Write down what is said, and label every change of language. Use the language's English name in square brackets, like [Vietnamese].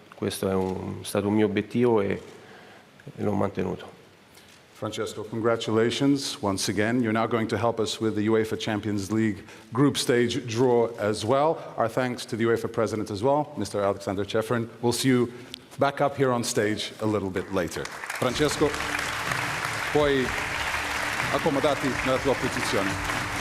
[Italian] Questo è stato un mio obiettivo e l'ho mantenuto. [English] Francesco, congratulations once again. You're now going to help us with the UEFA Champions League group stage draw as well. Our thanks to the UEFA President as well, Mr. Alexander Ceferin. We'll see you back up here on stage a little bit later. [Italian] Francesco, puoi accomodarti nella tua posizione.